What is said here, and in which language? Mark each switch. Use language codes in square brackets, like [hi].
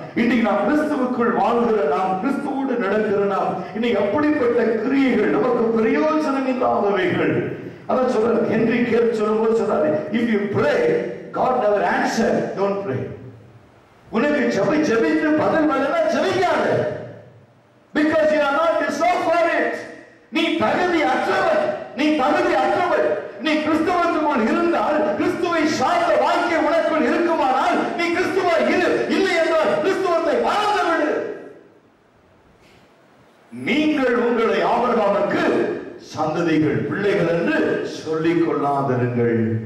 [ta] இன்னைக்கு நாம் கிறிஸ்துவுக்குள் வாழ்கிற நாம், கிறிஸ்துவோடு நடக்கிற நாம், இன்னைக்கு அப்படிப்பட்ட கிரியைகள் நமக்கு பிரயோஜனம் இல்லாதவைகள். அதான் சொல்றாரு ஹென்றி கேல் சொல்லும்போது சொல்றாரு, [en] if you pray God never answer, don't pray. [ta] உனக்கு ஜெபித்து பதில் வரலனா ஜெபிக்காத, [en] because you are not deserved for it. [ta] நீ தகுதி அற்றவன், நீ தகுதி அற்றவன். நீ கிறிஸ்துவுக்குள் இருந்தால், கிறிஸ்துவை சார்ந்த வாழ்க்கை உனக்குள் இருக்குமானால் நீ கிறிஸ்துவா இரு, இல்லை என்றால் கிறிஸ்துவத்தை மறந்து விடு. நீங்கள் உங்களை ஆபிரகாமுக்கு சந்ததிகள், பிள்ளைகள் என்று சொல்லிக் கொள்ளாதிருங்கள்.